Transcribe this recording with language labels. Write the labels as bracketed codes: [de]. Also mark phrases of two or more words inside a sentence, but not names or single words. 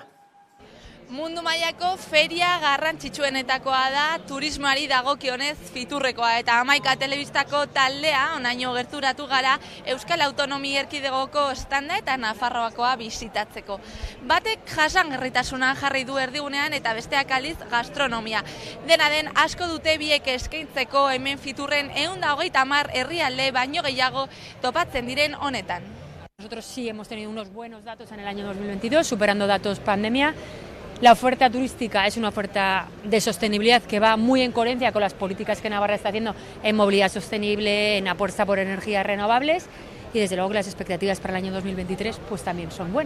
[eu] Mundu mailako feria garrantzitsuenetakoa da turismoari dagokionez Fiturrekoa, eta 11 telebistako taldea onaino gerturatu gara Euskal Autonomia Erkidegoko standa eta Nafarroakoa bisitatzeko. Batek jasangarritasuna jarri du erdigunean eta besteak aldiz gastronomia. Dena den asko dute biek eskaintzeko hemen Fiturren 130 herrialde baino gehiago topatzen diren honetan. [es] Nosotros sí hemos tenido unos buenos datos en el año 2022, superando datos pandemia. La oferta turística es una oferta de sostenibilidad que va muy en coherencia con las políticas que Navarra está haciendo en movilidad sostenible, en apuesta por energías renovables, y desde luego que las expectativas para el año 2023 pues también son buenas.